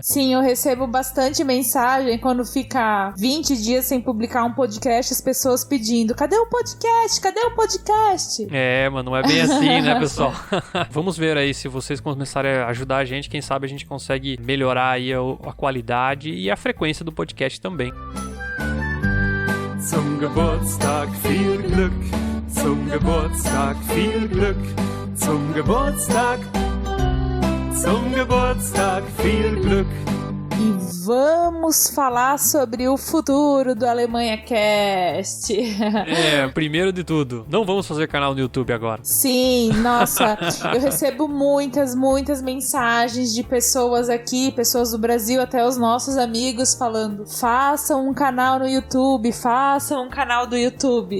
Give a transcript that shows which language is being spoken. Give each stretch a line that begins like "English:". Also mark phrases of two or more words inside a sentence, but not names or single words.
Portuguese: Sim, eu recebo bastante mensagem quando fica 20 dias sem publicar um podcast, as pessoas pedindo, cadê o podcast? Cadê o podcast? Mas não é bem assim, né, pessoal? Vamos ver aí, se vocês começarem a ajudar a gente, quem sabe a gente consegue melhorar aí a qualidade e a frequência do podcast também.
German: Zum Geburtstag viel Glück, zum Geburtstag viel Glück, zum Geburtstag viel Glück.
Portuguese: E vamos falar sobre o futuro do Alemanha Cast. Primeiro de tudo, não vamos fazer canal no YouTube agora. Sim, nossa, eu recebo muitas mensagens de pessoas aqui, pessoas do Brasil, até os nossos amigos falando, façam um canal no YouTube, façam um canal do YouTube.